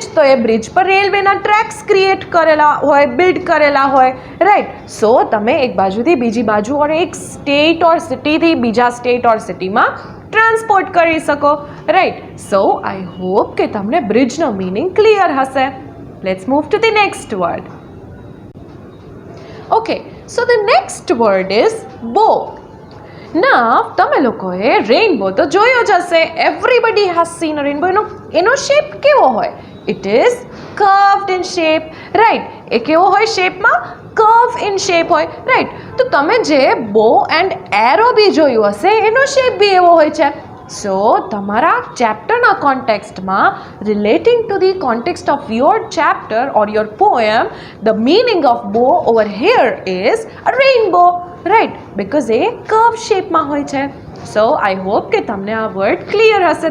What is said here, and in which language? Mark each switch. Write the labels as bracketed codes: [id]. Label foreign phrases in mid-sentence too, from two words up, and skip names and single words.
[gu] તો એ બ્રિજ પર રેલવેના ટ્રેક્સ ક્રિએટ કરેલા હોય, બિલ્ડ કરેલા હોય, રાઈટ. સો તમે એક બાજુથી બીજી બાજુ ઓર એક [en] state or [gu] સિટીથી બીજા [en] state or [gu] સિટીમાં ટ્રાન્સપોર્ટ કરી શકો, રાઈટ. [en] so I hope [gu] કે તમને બ્રિજનો મિનિંગ ક્લિયર હશે. [en] Let's move to the next word. Okay, so the next word is bow. Now, [gu] તમે લોકોએ રેઇનબો તો જોયો જ હશે. [en] Everybody has seen a rainbow. [gu] એનો શેપ કેવો હોય? [en] It is curved in shape, right? [gu] એ કેવો હોય શેપમાં? [en] Curve in shape હોય, right? [gu] તો તમે જે [en] bow and arrow [gu] બી જોયું હશે, એનો શેપ બી એવો હોય છે. [en] સો [gu] તમારા ચેપ્ટરના કોન્ટેક્સ્ટમાં, [en] relating to the context of your chapter or your poem, the meaning of bow over here is a rainbow, right. [gu] બિકોઝ એ કર્વ શેપમાં હોય છે. [en] so I hope [gu] કે તમને આ વર્ડ ક્લિયર હશે.